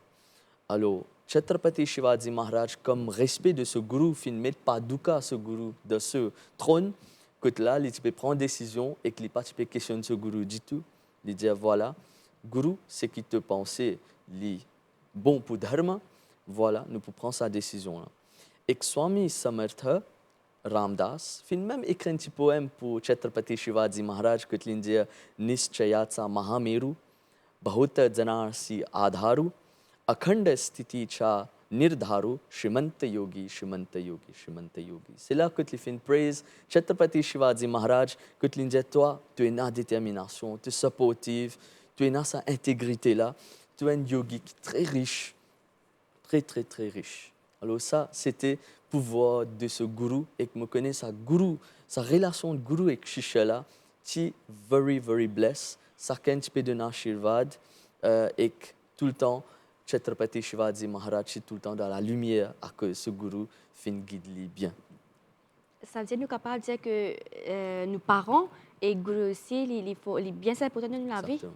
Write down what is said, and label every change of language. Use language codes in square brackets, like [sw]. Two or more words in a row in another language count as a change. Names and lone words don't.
[fr] Alors Chhatrapati Shivaji Maharaj, comme respect de ce guru, il ne met pas dukkha ce guru de ce trône, que là, il peut prendre décision et qu'il ne peut pas questionner ce guru du tout. Il dit voilà, guru, c'est qui te pensait bon pour dharma, voilà, nous pouvons prendre sa décision là. Et Swami Samartha Ramdas, il même écrit un petit poème pour Chhatrapati Shivaji Maharaj, que il dit [mr] निश्चयाचा महामेरू, बहुत जनांसी आधारू, अखंड स्थितीचा निर्धारू, श्रीमंत योगी, श्रीमंत योगी, श्रीमंत योगी, [fr] Shrimanta Yogi, Shrimanta Yogi. C'est là que tu fais une praise. Chhatrapati Shivaji Maharaj, que tu dis, toi, tu es une détermination, tu es supportive, tu es dans sa intégrité-là, tu es un yogi qui est très riche, très, très, très riche. Alors ça, c'était pouvoir de ce gourou et que me connais sa gourou, sa relation de gourou avec Shishya-là, qui [en] very, very blessed. [fr] Ça qu'un petit peu de Nashirvad et que tout le temps, Chhatrapati Shivaji Maharaj est tout le temps dans la lumière à que ce gourou fait guide bien. Ça veut dire nous capables de dire que nos parents et gourou aussi, il faut bien s'important dans la vie.